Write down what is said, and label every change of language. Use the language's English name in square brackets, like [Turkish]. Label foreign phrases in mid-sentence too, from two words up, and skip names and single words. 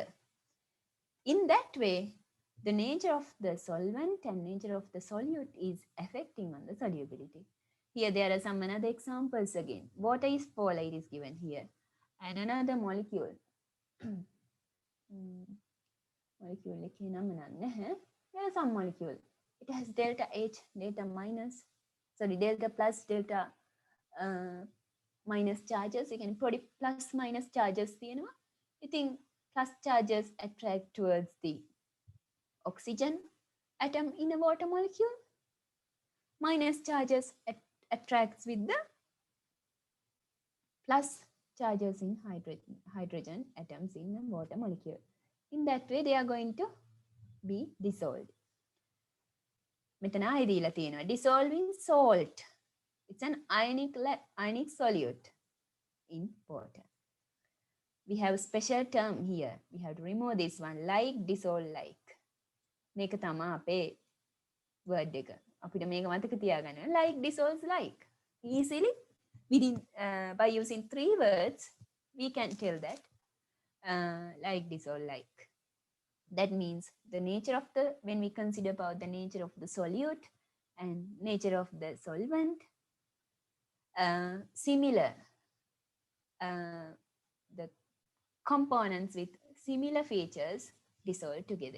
[English] In that way, the nature of the solvent and nature of the solute is affecting on the solubility. Here there are some another examples again. Water is polar, it is given here. And another molecule. Molecule [Sinhala] එකේ නම නැහැ. [English] There are some molecule. It has delta H, delta minus, sorry, delta plus, delta minus charges. You can put plus minus charges තියෙනවා. ඉතින් plus charges attract towards the oxygen atom in a water molecule. Minus charges attracts with the plus charges in hydrogen atoms in a water molecule. In that way, they are going to be dissolved. [Sinhala] මෙතන ආයෙ දීලා තියෙනවා [English] dissolving salt. It's an ionic solute in water. We have a special term here. We have to remove this one. Like, dissolve, like. [Sinhala] මේක තමයි අපේ word එක. අපිට මේක මතක තියාගන්න. [English] Like, dissolves, like. Easily, within by using 3 words, we can tell that like, dissolve, like. That means the nature of when we consider about the nature of the solute and nature of the solvent, similar, the components with similar features dissolve together.